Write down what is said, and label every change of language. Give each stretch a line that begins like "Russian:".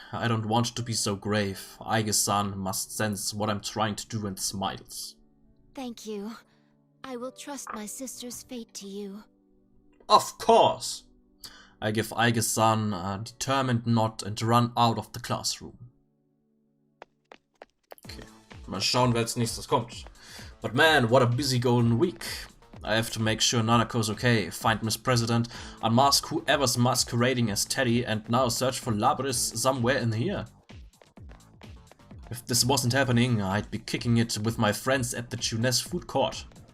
English: I don't want to be so grave. Aige-san must sense what I'm trying to do and smiles. Thank you. I will trust my sister's fate to you. Of course! I give Aige-san a determined nod and run out of the classroom.
German: Okay, mal schauen, wer als nächstes kommt.
English: But man, what a busy golden week. I have to make sure Nanako's okay, find Miss President, unmask whoever's masquerading as Teddy, and now search for Labris somewhere in here. If this wasn't happening, I'd be kicking it with my friends at the Tunes food court.